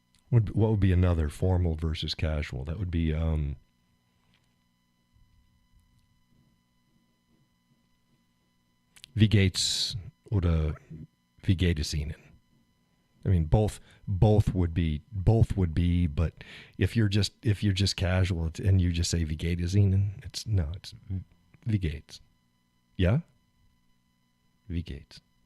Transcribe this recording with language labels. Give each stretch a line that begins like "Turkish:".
English: What would be another formal versus casual? That would be
German: wie geht's oder wie geht es Ihnen?
English: I mean, both would be, but if you're just casual and you just say
German: wie geht es Ihnen,
English: it's
German: wie geht's.
English: Yeah?
German: Wie geht's.